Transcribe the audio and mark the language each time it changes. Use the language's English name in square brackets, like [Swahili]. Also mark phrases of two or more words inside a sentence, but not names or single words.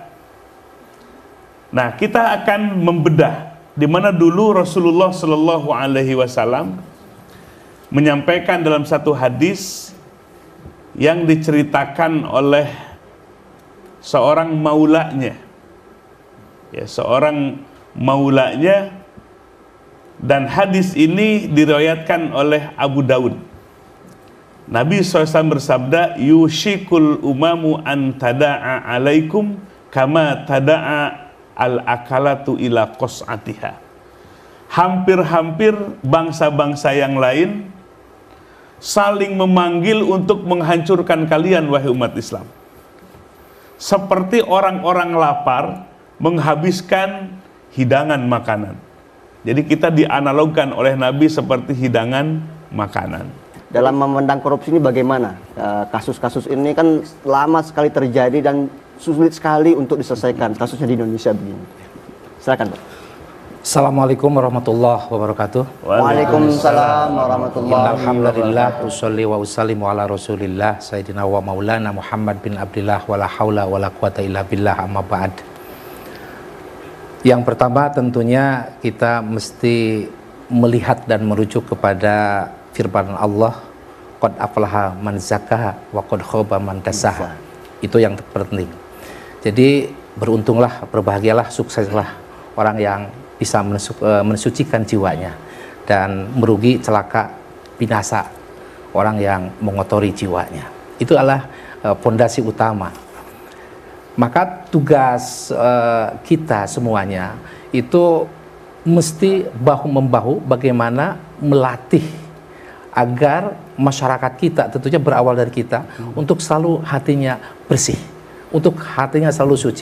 [Indonesian] Nah, kita akan membedah di mana dulu Rasulullah [Arabic] صلى الله عليه وسلم [Indonesian] menyampaikan dalam satu hadis yang diceritakan oleh seorang maulanya, ya, seorang maulanya, dan hadis ini diriwayatkan oleh Abu Daud. Nabi SAW bersabda, [Arabic] يوشك الأمم أن تداعى عليكم كما تداعى الأكلة إلى قصعتها. [Indonesian] Hampir-hampir bangsa-bangsa yang lain saling memanggil untuk menghancurkan kalian, wahai umat Islam. Seperti orang-orang lapar menghabiskan hidangan makanan. Jadi kita dianalogkan oleh Nabi seperti hidangan makanan. Dalam memandang korupsi ini bagaimana? Kasus-kasus ini kan lama sekali terjadi dan sulit sekali untuk diselesaikan, kasusnya di Indonesia begini. Silakan, Pak. [Arabic] السلام عليكم ورحمة الله وبركاته. وعليكم السلام ورحمة الله وبركاته. الحمد لله، أصلي وأسلم على رسول الله سيدنا ومولانا محمد بن عبد الله ولا حول ولا قوة إلا بالله، أما بعد. [Indonesian] Yang pertama tentunya kita mesti melihat dan merujuk kepada firman Allah, [Arabic] قد أفلح من زكاها وقد خاب من دساها. [Indonesian] Itu yang terpenting. Jadi beruntunglah, berbahagialah, sukseslah orang yang bisa mensucikan jiwanya, dan merugi, celaka, binasa orang yang mengotori jiwanya. Itu adalah fondasi utama. Maka tugas kita semuanya itu mesti bahu-membahu bagaimana melatih agar masyarakat kita, tentunya berawal dari kita, untuk selalu hatinya bersih, untuk hatinya selalu suci.